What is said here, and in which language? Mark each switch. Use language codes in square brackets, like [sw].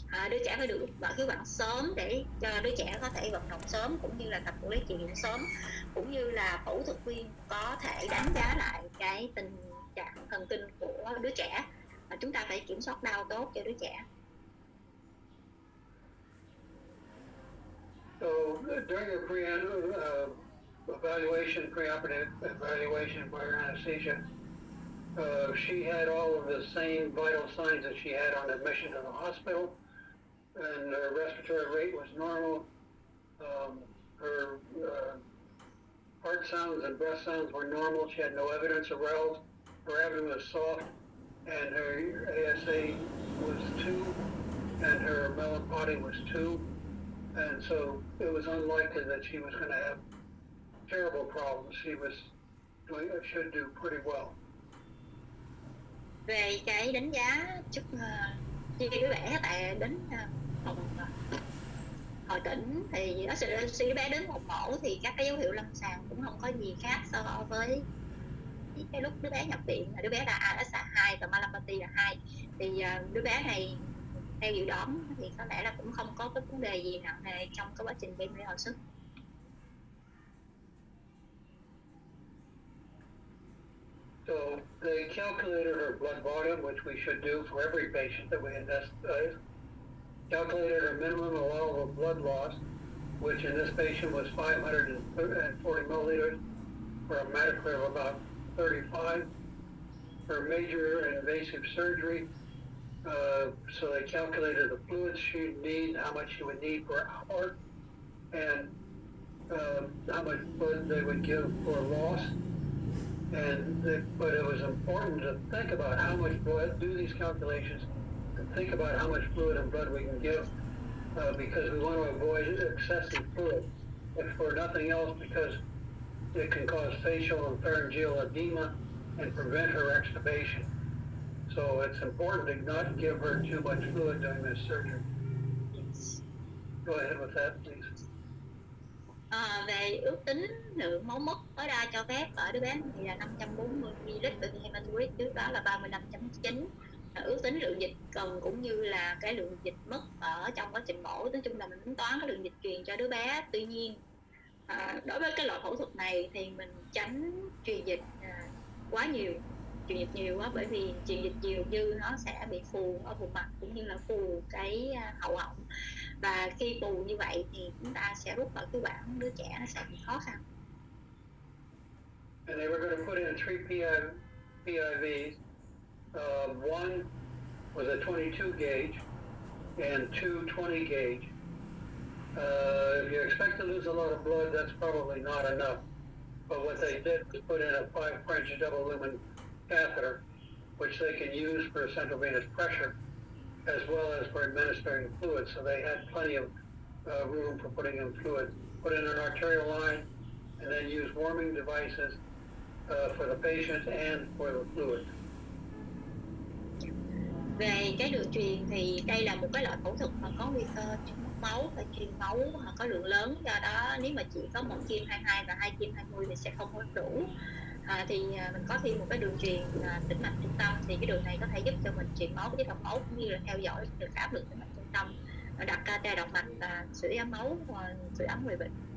[vi] Đứa trẻ phải được rút nội khí quản sớm để cho đứa trẻ có thể vận động sớm, cũng như là tập quản lý truyền sớm, cũng như là phẫu thuật viên có thể đánh giá lại cái tình trạng thần kinh của đứa trẻ. Chúng ta phải kiểm soát đau tốt cho đứa trẻ. [en] So during the preoperative evaluation by anesthesia, she had all of the same vital signs that she had on admission to the hospital, and her respiratory rate was normal. Her heart sounds and breath sounds were normal. She had no evidence of RELS. Her abdomen was soft, and her ASA was 2, and her melanopotin was 2, and so it was unlikely that she was going to have terrible problems. She should do pretty well. [vi] Về cái đánh giá trước khi đứa bé tại đến phòng hồi tỉnh thì khi đứa bé đến phòng mổ thì các cái dấu hiệu lâm sàng cũng không có gì khác so với cái lúc đứa bé nhập viện. Đứa bé là ASA2 và melanopotin là 2, thì đứa bé này theo dự đoán thì có lẽ là cũng không có cái vấn đề gì nặng nề trong cái quá trình gây mê hồi sức. [en] So they calculated her blood volume, which we should do for every patient that we investigate. Calculated her minimum allowable blood loss, which in this patient was 540 milliliters for a hematocrit of about 35. Her major invasive surgery, so they calculated the fluids she'd need, how much she would need per hour, and how much blood they would give for loss. But it was important to think about how much blood, do these calculations, and think about how much fluid and blood we can give, because we want to avoid excessive fluid, if for nothing else, because it can cause facial and pharyngeal edema and prevent her extubation. So it's important to not give her too much fluid during this surgery. Yes. Go ahead with that, please. [vi] Về ước tính lượng máu mất tối đa cho phép ở đứa bé thì là 540 ml trên hematocrit, trước đó là 35.9. Ước tính lượng dịch cần cũng như là cái lượng dịch mất ở trong quá trình mổ, nói chung là mình tính toán cái lượng dịch truyền cho đứa bé. Tuy nhiên đối với cái loại phẫu thuật này thì mình tránh truyền dịch quá nhiều truyền dịch nhiều á, bởi vì truyền dịch nhiều dư nó sẽ bị phù ở vùng mặt cũng như là phù cái hậu họng, và khi phù như vậy thì chúng ta sẽ rút vào khí quản, đứa trẻ nó sẽ bị khó khăn. [en] And they were going to put in 3 PIVs. One was a 22 gauge and 2 20 gauge. If you expect to lose a lot of blood, that's probably not enough. But what they did was put in a 5 French double lumen catheter, which they can use for central venous pressure as well as for administering fluid. So they had plenty of room for putting in fluid. Put in an arterial line and then use warming devices for the patient and for the fluid. [vi] Về cái đường truyền thì đây là một cái loại phẫu thuật mà có nguy cơ mất máu, phải truyền máu có lượng lớn, do đó nếu mà chỉ có một kim 22 và 2 kim 20 thì sẽ không có đủ. Thì mình có thêm một cái đường truyền tĩnh mạch trung tâm, thì cái đường này có thể giúp cho mình truyền máu với dòng máu cũng như là theo dõi được áp lực tĩnh mạch trung tâm, đặt ca động mạch và sưởi ấm máu, sưởi ấm người bệnh.